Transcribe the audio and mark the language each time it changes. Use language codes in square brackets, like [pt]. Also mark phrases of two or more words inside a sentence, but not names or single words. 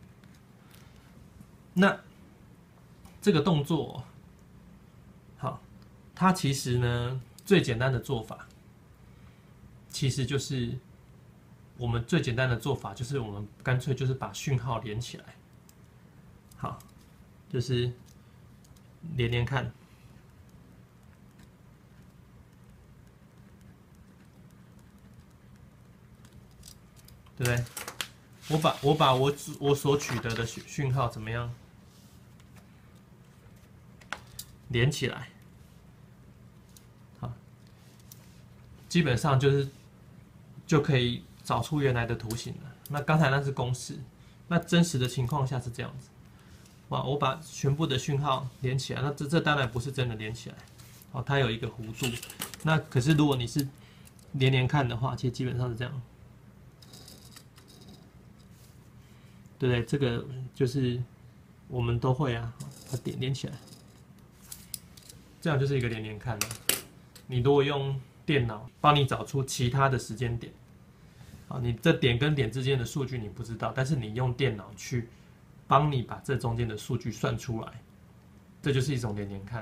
[zh] 那這個動作，好，它其實呢最簡單的做法，其實就是我們最簡單的做法就是我們乾脆就是把訊號連起來，好，就是連看。对不对？我把我所取得的讯號怎麼樣連起來？好，基本上就可以找出原來的圖形了。那剛才那是公式，那真實的情況下是這樣子。哇，我把全部的訊號連起來，那這當然不是真的連起来，哦，它有一個弧度。那可是如果你是連看的話，其實基本上是這樣。對不对？這個就是我們都會啊，把點連起來，這樣就是一個連看了。你如果用電腦幫你找出其他的時間點，啊，你這點跟點之間的數據你不知道，但是你用電腦去幫你把這中間的數據算出來，這就是一種連看。